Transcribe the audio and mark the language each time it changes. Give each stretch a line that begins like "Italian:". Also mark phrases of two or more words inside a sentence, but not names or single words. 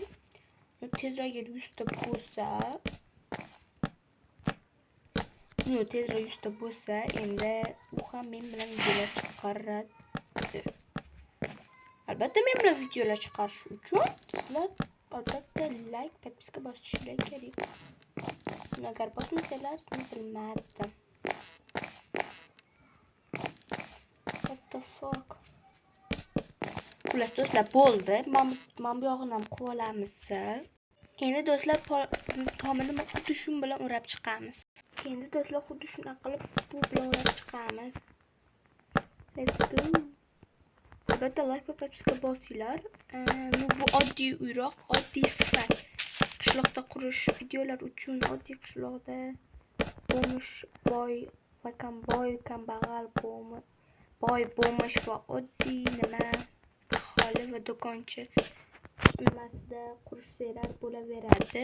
Uzbek: Tezroq 100 ta bo'lsa, tezroq 100 ta bo'lsa, endi u ham men bilan videolar chiqaradi. Albatta men bilan videolar chiqarish uchun sizlar albatta like, podpiska bosishingiz kerak. Agar bosmasalar, bilmadim.
English: What the fuck?
Uzbek: Xullas do'stlar, bo'ldi. Men bu yog'ini ham qilib olamiz. Endi do'stlar, tomini xuddi shu bilan o'rab chiqamiz. Endi do'stlar, xuddi shunday qilib bu bilan o'rab chiqamiz.
English: Let's go.
Uzbek: Albatta like va podpiska bosinglar. Bu oddiy uyroq, oddiy sifat. Qishloqda qurish videolar uchun oddiy qishloqda bo'lmish boy kambag'al boy bo'lmish va oddiy nima aholi va do'konchi nimasida qurishlar bo'laveradi.